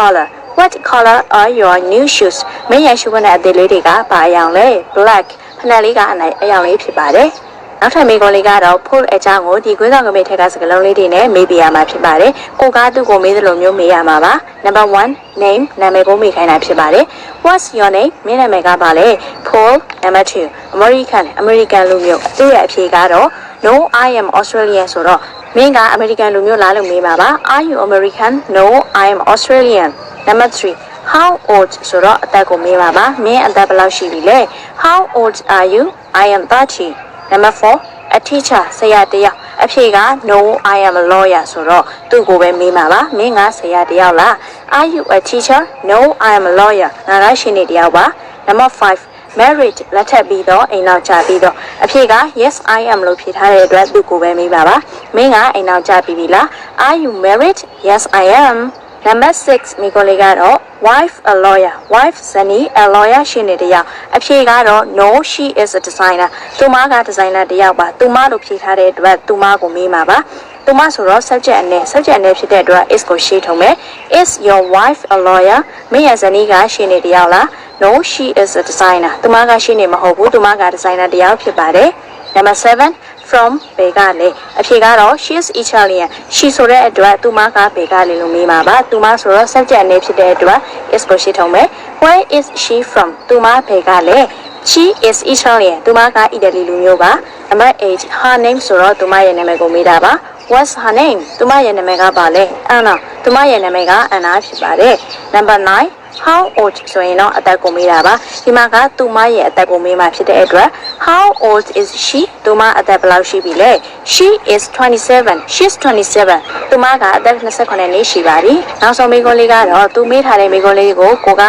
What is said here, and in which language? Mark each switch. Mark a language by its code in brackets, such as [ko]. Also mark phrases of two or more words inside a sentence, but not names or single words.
[en] color are your new shoes [my] မင်းရဲ့ရှုခနဲ့အသေးလေးတွေကဘာအယောင်လဲ black ဖနက်လေးကအယောင်လေးဖြစ်ပါတယ်နောက်ထပ်မိကုံးလေးကတော့ pull အကြောင်းကိုဒီကွင်းဆောင်ကမိတ်ထက်ကစကလုံးလေးတွေနဲ့မေးပြရမှာဖြစ်ပါတယ်ကိုကသူ့ကိုမေးသလိုမျိုးမေးရမှာပါ number 1 name နာမည်ကိုမေးခိုင်း တာဖြစ်ပါတယ် [en] what's your name [my] မင်းနာမည်ကပါလဲ Paul number 2 American လူမျိုးသူ့ရဲ့အဖြေကတော့ [en] no I am Australian [my] ဆိုတော့မင်းက American လူမျိုးလားလို့မေး မှာပါ [en] are you American no I am Australian [my] number 3 [en] how old [my] ဆိုတော့အသက်ကိုမေးပါပါမင်းအသက်ဘယ်လောက်ရှိပြီလဲ [en] how old are you I am 30 [my] number 4 [en] a teacher [my] ဆရာတယောက်အဖြေက [en] no I am a lawyer [my] ဆိုတော့သူ့ကိုပဲမေးမှာပါမင်းကဆရာတယောက်လား [en] are you a teacher no I am a lawyer [my] ငါကရှင်နေတယောက်ပါ number 5 married လက်ထပ်ပြီးတော့အိမ်နောက်ကျပြီးတော့အဖြေက [en] yes I am [my] လို့ဖြေထားတဲ့အတွက်သူ့ကိုပဲမေးပါပါမင်းက အိမ်နောက်ကျပြီးပြီလား [en] are you married yes I am [my] number 6 မိကိုလေးကတော့ [en] wife a lawyer wife [my] ဇနီး [en] a lawyer [my] ရှင်နေတယောက်အဖြေကတော့ [en] no she is a designer [my] သူမကဒီဇိုင်နာတယောက်ပါသူမလို့ဖြေထားတဲ့အတွက်သူမကိုမေးမှာပါသူမဆိုတော့ subject အနေဖြစ်တဲ့အတွက် is ကိုရှေ့ထုံးမယ် [en] is your wife a lawyer [my] မင်းရဲ့ဇနီးကရှင်နေတယောက်လား [en] no she is a designer [my] သူမကရှင်နေမဟုတ်ဘူးသူမကဒီဇိုင်နာတယောက်ဖြစ်ပါတယ် number 7 from ဘေကလေ အဖြေကတော့ [en] she is Italian [my] she ဆိုတဲ့အတွက်သူမကဘေကလေလို့မေးမှာပါသူမဆိုတော့ subject အနေဖြစ်တဲ့အတွက် is ကိုရှေ့ထုံးမယ် [en] where is she from [my] သူမဘေကလေ [en] she is Italian [my] သူမကအီတလီလူမျိုးပါ number 8 [en] her name [my] ဆိုတော့သူမရဲ့နာမည်ကိုမေးတာပါ [en] what's her name [my] သူမရဲ့နာမည်ကပါလဲ Anna သူမရဲ့နာမည်က Anna ဖြစ်ပါတယ် number 9 [en] how old [my] ဆိုရင်တော့အသက်ကိုမေးတာပါဒီမှာကသူမရဲ့အသက်ကိုမေးမှဖြစ်တဲ့အတွက် [en] how old is she [my] သူမအသက်ဘယ်လောက်ရှိပြီလဲ [en] she is 27 she's 27 [my] သူမကအသက်28နှစ်ရှိပါပြီနောက်ဆုံးမိကုံးလေးကတော့သူမေးထားတဲ့မိကုံးလေးကိုကိုက